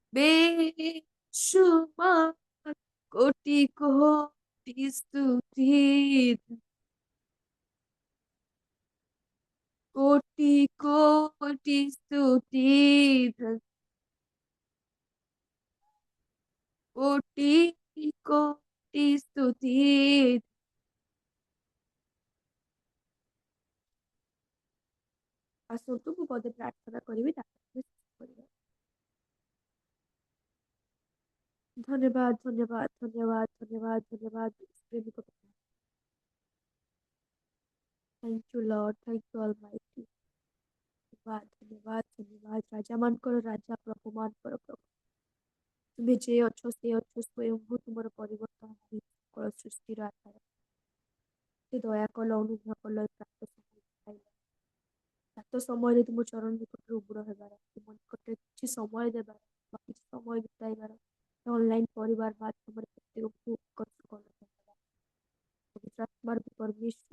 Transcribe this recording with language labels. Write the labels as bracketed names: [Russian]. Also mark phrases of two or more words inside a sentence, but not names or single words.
[Hindi] बेशुमार कोटि कोटि स्तुति कोटि कोटि स्तुति कोटि कोटि स्तुति [Odia] ଆସନ୍ତୁ ମୁଁ ପଦେ ପ୍ରାର୍ଥନା କରିବି ତାପରେ କରିବା। ଧନ୍ୟବାଦ ଧନ୍ୟବାଦ ଧନ୍ୟବାଦ ଧନ୍ୟବାଦ ଧନ୍ୟବାଦ ପ୍ରେମିକ [English] thank you Lord thank you Almighty [Hindi] धन्यवाद धन्यवाद धन्यवाद [Odia] राजा ମାନଙ୍କର ରାଜା ପ୍ରଭୁ ମାନଙ୍କର ପ୍ରଭୁ ତୁମେ ଯେ ଅଛ ସେ ଅଛ ସ୍ୱୟଂଭୂ ତୁମର ପରିବର୍ତ୍ତନ ନାହିଁ ସକଳ ସୃଷ୍ଟିର ଆଧାର ସେ ଦୟା କଲ ଅନୁଗ୍ରହ କଲ ଏ ପ୍ରାପ୍ତ ସମୟ ପାଇଲ ପ୍ରାପ୍ତ ସମୟରେ ତୁମ ଚରଣ ନିକଟରେ ଉବୁର ହେବାର ତୁମ ନିକଟରେ କିଛି ସମୟ ଦେବାର ବା କିଛି ସମୟ ବିତାଇବାର ଅନଲାଇନ୍ ପରିବାର ମାଧ୍ୟମରେ ପ୍ରତ୍ୟେକଙ୍କୁ ଉତ୍କର୍ଷ କଲ ଧନ୍ୟବାଦ ପବିତ୍ର ଆତ୍ମାର ପରମେଶ୍ୱର